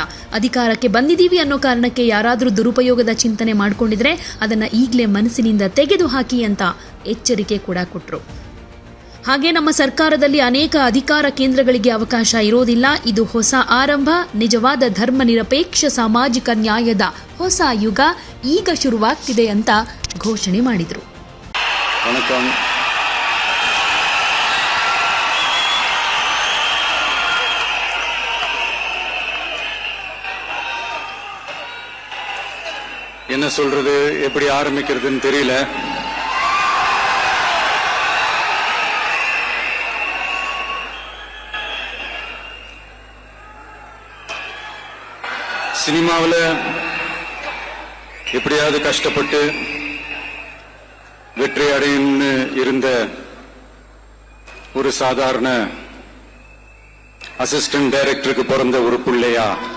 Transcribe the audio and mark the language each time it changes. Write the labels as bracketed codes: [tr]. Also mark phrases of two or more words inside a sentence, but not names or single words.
[kn] ಅಧಿಕಾರಕ್ಕೆ ಬಂದಿದ್ದೀವಿ ಅನ್ನೋ ಕಾರಣಕ್ಕೆ ಯಾರಾದರೂ ದುರುಪಯೋಗದ ಚಿಂತನೆ ಮಾಡಿಕೊಂಡಿದ್ರೆ ಅದನ್ನ ಈಗಲೇ ಮನಸ್ಸಿನಿಂದ ತೆಗೆದುಹಾಕಿ ಅಂತ ಎಚ್ಚರಿಕೆ ಕೂಡ ಕೊಟ್ಟರು. ಹಾಗೆ ನಮ್ಮ ಸರ್ಕಾರದಲ್ಲಿ ಅನೇಕ ಅಧಿಕಾರ ಕೇಂದ್ರಗಳಿಗೆ ಅವಕಾಶ ಇರೋದಿಲ್ಲ. ಇದು ಹೊಸ ಆರಂಭ, ನಿಜವಾದ ಧರ್ಮ ನಿರಪೇಕ್ಷ ಸಾಮಾಜಿಕ ನ್ಯಾಯದ ಹೊಸ ಯುಗ ಈಗ ಶುರುವಾಗ್ತಿದೆ ಅಂತ ಘೋಷಣೆ ಮಾಡಿದರು. [ta] என்ன சொல்றது, எப்படி ஆரம்பிக்கிறதுன்னு தெரியல. சினிமாவில் எப்படியாவது கஷ்டப்பட்டு வெற்றி அடையும்னு இருந்த ஒரு சாதாரண அசிஸ்டன்ட் டைரக்டருக்கு பிறந்த ஒரு பிள்ளையா